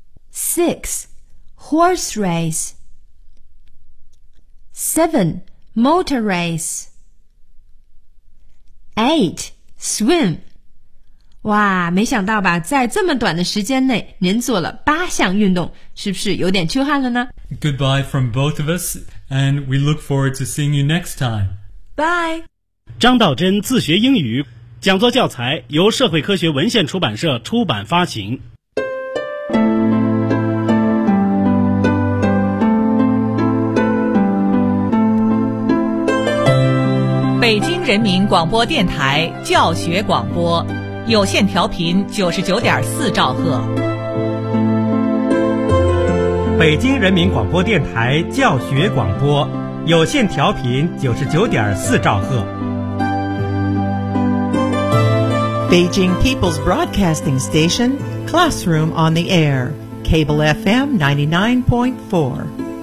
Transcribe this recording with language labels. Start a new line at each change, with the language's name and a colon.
English: Six,Horse race. 7. Motor race. 8. Swim.
Chinese: 哇，没想到吧，在这么短的时间内您做了八项运动，是不是有点出汗了呢？
English: Goodbye from both of us, and we look forward to seeing you next time. Bye.
Chinese: 张道真自学英语讲座教材由社会科学文献出版社出版发行。北京人民广播电台教学广播，有线调频99.4兆赫。北京人民广播电台教学广播，有线调频99.4兆赫。
English: Beijing People's Broadcasting Station, Classroom on the Air, Cable FM 99.4.